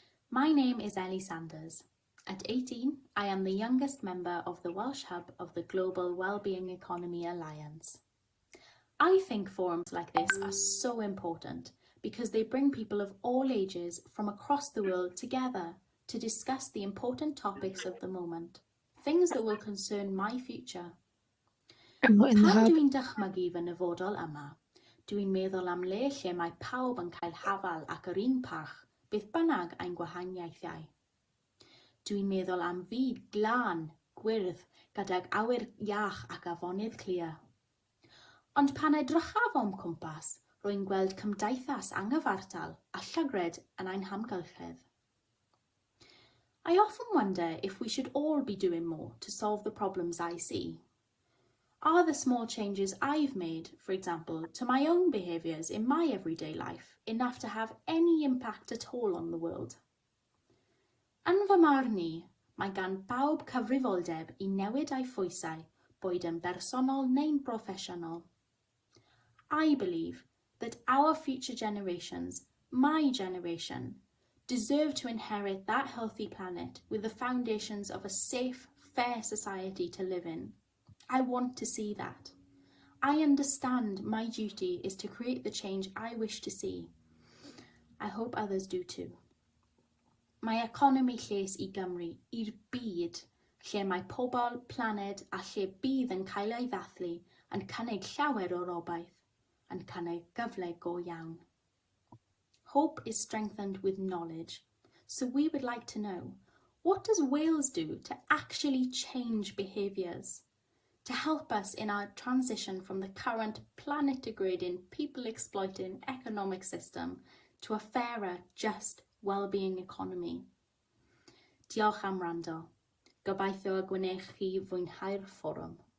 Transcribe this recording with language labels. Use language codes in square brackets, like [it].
[en] My name is Ellie Sanders. At 18, I am the youngest member of the Welsh hub of the Global Wellbeing Economy Alliance. I think forums like this are so important because they bring people of all ages from across the world together to discuss the important topics of the moment, things that will concern my future. [cy] Pan dwi'n dychmygu fy nyfodol yma, dwi'n meddwl am le lle mae pawb yn cael hafal ac yr un parch, beth bynnag ein gwahaniaethau. Dwi'n meddwl am fyd glân, gwyrdd, gydag awyr iach ac afonydd clir. Ond pan edrychaf o'm cwmpas, rwy'n gweld cymdeithas anghyfartal a llygred yn ein hamgylchedd. [en] I often wonder if we should all be doing more to solve the problems I see. Are the small changes I've made, for example, to my own behaviours in my everyday life, enough to have any impact at all on the world? [cy] Yn fy marn I, mae gan bawb cyfrifoldeb I newid ei phwysau, boed yn bersonol neu'n broffesiynol. [en] I believe that our future generations, my generation, deserve to inherit that healthy planet with the foundations of a safe, fair society to live in. I want to see that. I understand my duty is to create the change I wish to see. I hope others do too. [cy] Mae economi lles I Gymru i'r byd, lle mae pobl, planed a lle bydd yn cael ei ddathlu yn cynnig llawer o obaith, yn cynnig gyfle go iawn. [en] Hope is strengthened with knowledge, so we would like to know, what does Wales do to actually change behaviours, to help us in our transition from the current planet-degrading, people-exploiting economic system to a fairer, just, well-being economy? [cy] Diolch am wrando. Gobeithio y gwnewch chi fwynhau'r fforwm.